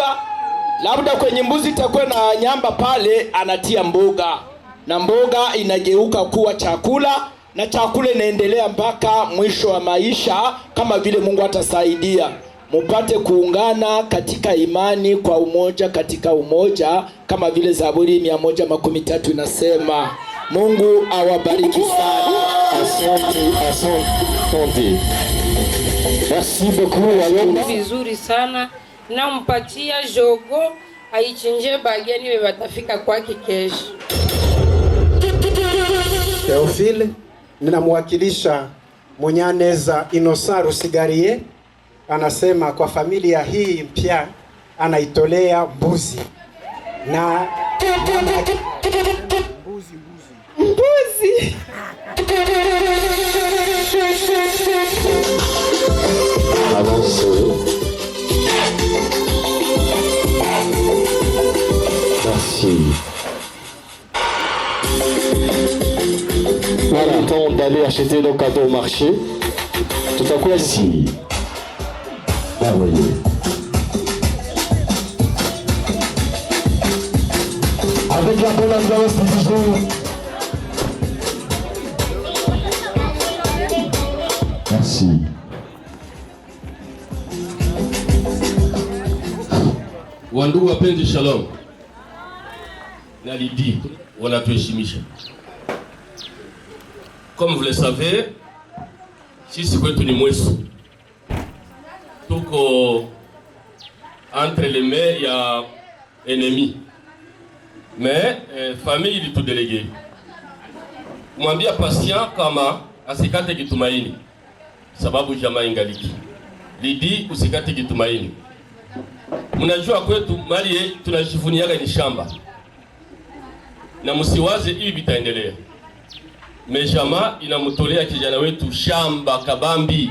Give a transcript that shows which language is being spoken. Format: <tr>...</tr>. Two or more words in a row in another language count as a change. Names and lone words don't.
<sw>Labda kwenye mbuzi itakuwa na nyamba pale, anatia mboga, na mboga inageuka kuwa chakula, na chakula inaendelea mpaka mwisho wa maisha, kama vile Mungu atasaidia. Mupate kuungana katika imani kwa umoja katika umoja, kama vile Zaburi 113 inasema. Mungu awabariki sana. Asante.</sw> <fr>Merci beaucoup.</fr> <sw>Vizuri sana. Nampatia jogo aichinje bageni watafika kwake kesho. Theophile, ninamwakilisha Munyaneza Innocent Rusigarie, anasema kwa familia hii mpya anaitolea mbuzi. Na mbuzi.</sw> <fr>Avancez. Merci. Voilà, temps d'aller acheter nos cadeaux au marché. Tout à coup ici. Ah oui. Avec la bonne ambiance du jour. Merci.</fr> <sw>Wandugu wapenzi, shalom. na Lydie wanatuheshimisha.</sw> <fr>Comme vous le savez,</fr> <sw>sisi kwetu ni Mweso.</sw> <fr>Tuko entre les mains ya ennemi. Mais famille</fr> <sw>ilitudelege. Mwambia Patient kama asikate kitumaini, sababu jamaa ingaliki. Lydie usikate kitumaini. Mnajua kwetu mali tunajivuniaga ni shamba. Na msiwaze hivi vitaendelea. Mejama inamtolea kijana wetu shamba kabambi.</sw>